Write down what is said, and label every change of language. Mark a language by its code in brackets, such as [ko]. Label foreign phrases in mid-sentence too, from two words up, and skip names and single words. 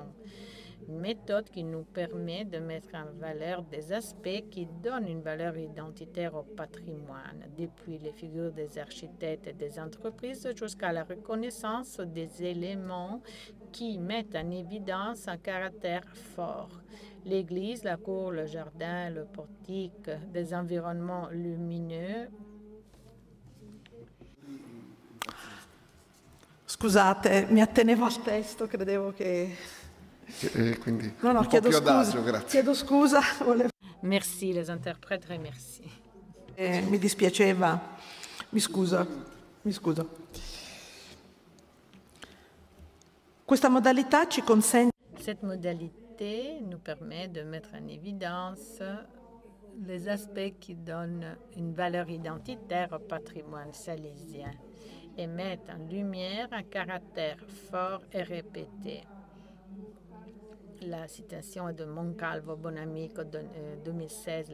[fr] Une méthode qui nous permet de mettre en valeur des aspects qui donnent une valeur identitaire au patrimoine, depuis les figures des architectes et des entreprises jusqu'à la reconnaissance des éléments qui mettent en évidence un caractère fort. L'église, la cour, le jardin, le portique, des environnements lumineux. [it] Scusate, mi attenevo al testo, credevo che... Quindi no, chiedo scusa. Adagio, grazie. Chiedo scusa. [fr] Merci, les interprètes remercient. [it] Mi dispiaceva, mi scuso. Questa modalità ci consente... [fr] Cette modalité nous permet de mettre en évidence les aspects qui donnent une valeur identitaire au patrimoine salésien et mettent en lumière un caractère fort et répété. La citation est de Moncalvo Bonamico de 2016.